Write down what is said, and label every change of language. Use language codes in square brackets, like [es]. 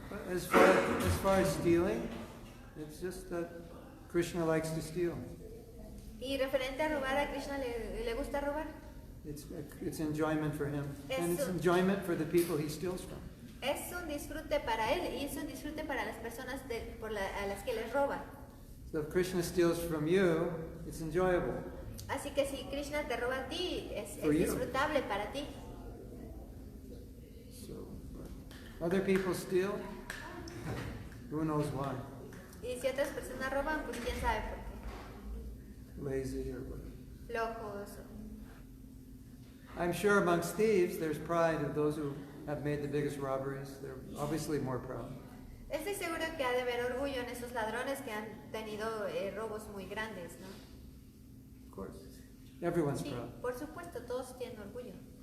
[en] But as far as stealing, it's just that Krishna likes to steal. [es] Y referente a robar, a Krishna le gusta robar. [en] It's enjoyment for him, and it's enjoyment for the people he steals from. [es] Es un disfrute para él y es un disfrute para las personas a las que les roba. [en] So if Krishna steals from you, it's enjoyable. [es] Así que si Krishna te roba a ti, es [en] For you. [es] disfrutable para ti. [en] So, other people steal, who knows why? [es] Y si otras personas roban, pues quién sabe por qué. [en] Lazy or whatever. [es] Flojos. [en] I'm sure amongst thieves, there's pride of those who have made the biggest robberies. They're obviously more proud. [es] Estoy seguro que ha de haber orgullo en esos ladrones que han tenido robos muy grandes, ¿no? [en] Of course. Everyone's [es] Sí, [en] proud. [es] por supuesto, todos tienen orgullo.